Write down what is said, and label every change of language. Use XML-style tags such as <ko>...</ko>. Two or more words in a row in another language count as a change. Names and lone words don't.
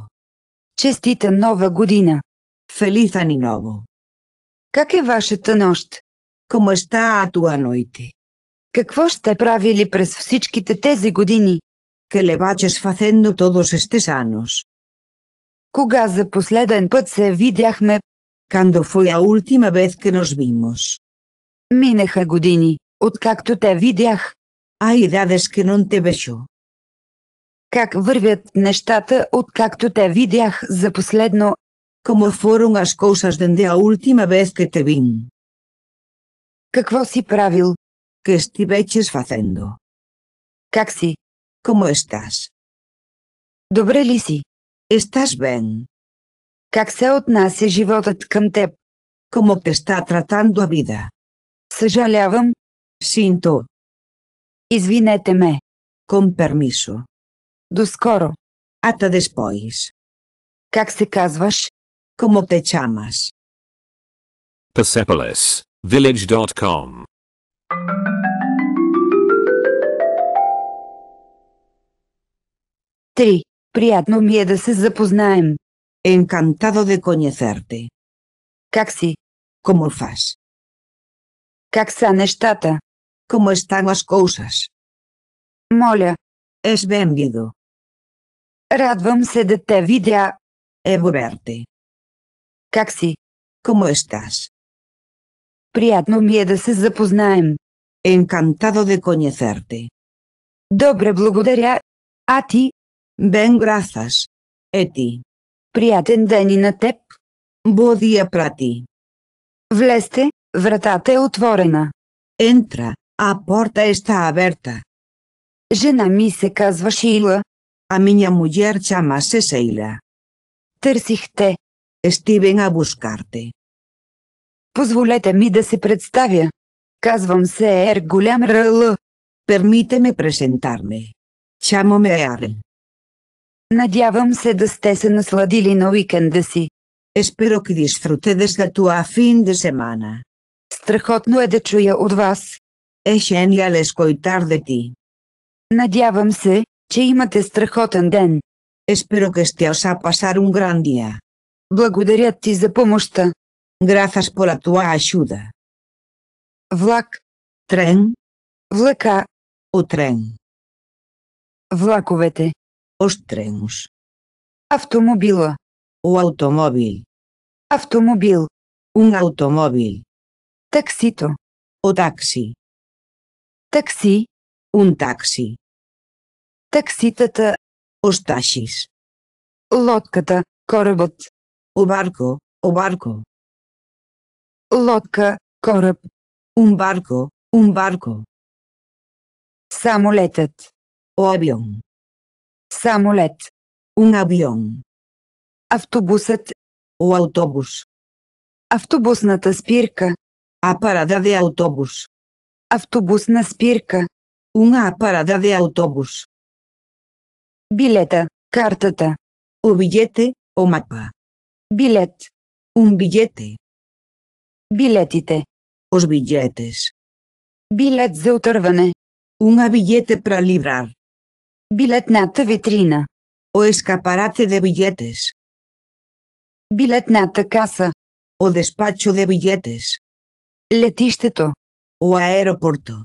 <bg>Честита нова година.</bg> <gl>Feliz Ano Novo.</gl> <bg>Как е вашата нощ?</bg> <gl>Como está a tua noite?</gl> <bg>Какво сте правили през всичките тези години?</bg> <gl>Que levaches facendo todos estes anos?</gl> <bg>Кога за последен път се видяхме?</bg> <gl>Cando foi a última vez que nos vimos?</gl> <bg>Минаха години, откакто те видях.</bg> <gl>Hai idades que non te vexo.</gl> <bg>Как вървят нещата, откакто те видях за последно?</bg> <gl>Como foron as cousas dende a última vez que te vin?</gl> <bg>Какво си правил?</bg> <gl>Que estiveches facendo?</gl> <bg>Как си?</bg> <gl>Como estás?</gl> <bg>Добре ли си?</bg> <gl>Estás ben?</gl> <bg>Как се отнася животът към теб?</bg> <gl>Como te está tratando a vida?</gl> <bg>Съжалявам.</bg> <gl>Sinto.</gl> <bg>Извинете ме.</bg> <gl>Con permiso.</gl> <bg>До скоро.</bg> <gl>Ata despois.</gl> <bg>Как се казваш?</bg> <gl>Como te chamas? Persepolis, village.com.</gl> <bg>Три. Приятно ми е да се запознаем.</bg> <gl>Encantado de conocerte.</gl> <bg>Как си?</bg> <gl>Como fas?</gl> <bg>Как са нещата?</bg> <gl>Como están as cousas?</gl> <bg>Моля,</bg> <gl>Es benvido.</gl> <bg>радвам се да те видя.</bg> <gl>É bo verte.</gl> <bg>Как си?</bg> <gl>Como estás?</gl> <bg>Приятно ми е да се запознаем.</bg> <gl>Encantado de conocerte.</gl> <bg>Добре, благодаря. А ти?</bg> <gl>Ben, grazas. E ti?</gl> <bg>Приятен ден и на теб.</bg> <gl>Bo día para ti.</gl> <bg>Влезте, вратата е отворена.</bg> <gl>Entra, a porta está aberta.</gl> <bg>Жена ми се казва Шийла.</bg> <gl>A miña muller chamase Sheila.</gl> <bg>Търсих те.</bg> <gl>Estiven a buscarte.</gl> <bg>Позволете ми да се представя. Казвам се голям РЛ.</bg> <gl>Permíteme presentarme. Chámome Arl.</gl> <bg>Надявам се да сте се насладили на уикенда си.</bg> <gl>Espero que disfrutedes da tua fin de semana.</gl> <bg>Страхотно е да чуя от вас.</bg> <gl>É genial escoitar de ti.</gl> <bg>Надявам се, че имате страхотен ден.</bg> <gl>Espero que esteas a pasar un gran día.</gl> <bg>Благодаря ти за помощта.</bg> <gl>Grazas pola tua axuda.</gl> <bg>Влак,</bg> <gl>Tren,</gl> <bg>влака,</bg> <gl>o tren,</gl> <bg>влаковете,</bg> <gl>os trens,</gl> <bg>автомобила,</bg> <gl>o automóvil,</gl> <bg>автомобил,</bg> <gl>un automóvil,</gl> <bg>таксито,</bg> <gl>o taxi,</gl> <bg>такси,</bg> <gl>un taxi,</gl> <bg>такситата,</bg> <gl>os taxis,</gl> <bg>лодката, корабът,</bg> <gl>o barco,</gl> <bg>лодка, кораб,</bg> <gl>un barco,</gl> <bg>самолетът,</bg> <gl>o avión,</gl> <bg>самолет,</bg> <gl>un avión,</gl> <bg>автобусът,</bg> <gl>o autobús,</gl> <bg>автобусната спирка,</bg> <gl>a parada de autobús,</gl> <bg>автобусна спирка,</bg> <gl>unha parada de autobús,</gl> <bg>билета, картата,</bg> <gl>o billete, o mapa,</gl> <bg>билет,</bg> <gl>un billete,</gl> <bg>билетите,</bg> <gl>os billetes,</gl> <bg>билет за отърване,</bg> <gl>unha billete para librar,</gl> <bg>билетната витрина,</bg> <gl>o escaparate de billetes,</gl> <bg>билетната каса,</bg> <gl>o despacho de billetes,</gl> <bg>летището,</bg> <gl>o aeroporto.</gl>